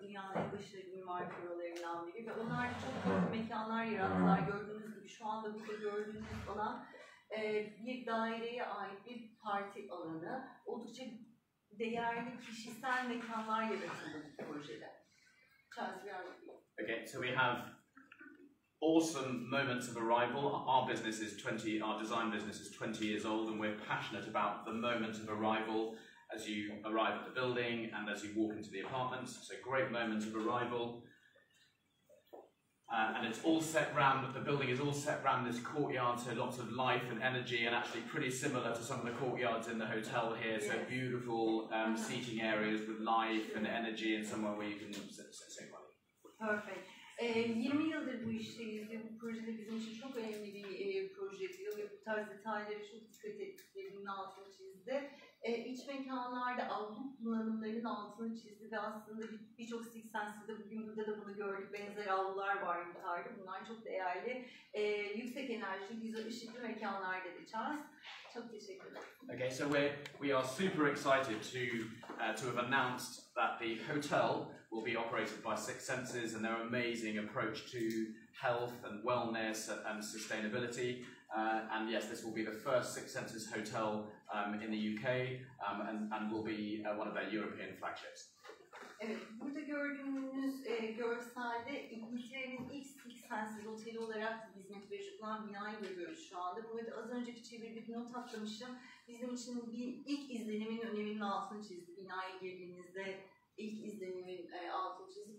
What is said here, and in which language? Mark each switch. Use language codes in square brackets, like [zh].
[tr] Dünyanın en başarılı mimari firmalarından biri ve onlar da çok büyük mekanlar yarattılar. Gördüğünüz gibi şu anda burada gördüğünüz alan bir daireye ait bir parti alanı. Oldukça değerli kişisel mekanlar yaratıldı bu projede. [en] Okay, so we have awesome moments of arrival. Our business is our design business is 20 years old, and we're passionate about the moment of arrival as you arrive at the building and as you walk into the apartments. So great moment of arrival. And it's all set round, the building is all set round this courtyard, so lots of life and energy, and actually pretty similar to some of the courtyards in the hotel here. So beautiful seating areas with life and energy, and somewhere where you can save money. Perfect. [tr] 20 yıldır bu işteyiz ve bu projede bizim için çok önemli bir proje diyor ve bu tarz detaylara çok dikkat ettiklerinin altını çizdi. İç mekanlarda avlu kullanımlarının altını çizdi ve aslında birçok Six Senses'de bugün burada da bunu gördük. Benzer avlular var yukarıda. Bunlar çok değerli, yüksek enerjili, güzel ışıklı mekanlar dedi Charles. Çok teşekkür ederim. [en] Okay, so we are super excited to have announced that the hotel will be operated by Six Senses and their amazing approach to health and wellness and sustainability. And yes, this will be the first Six Senses hotel in the UK and will be one of their European flagships. [tr] Evet, burada gördüğünüz görselde İngiltere'nin ilk sensiz oteli olarak hizmet verecek olan binayı görüyoruz şu anda. Burada az önceki çeviride bir not atlamışım. Bizim için ilk izlenimin öneminin altını çizdi. Binaya girdiğinizde ilk izlenimin altını çizdi.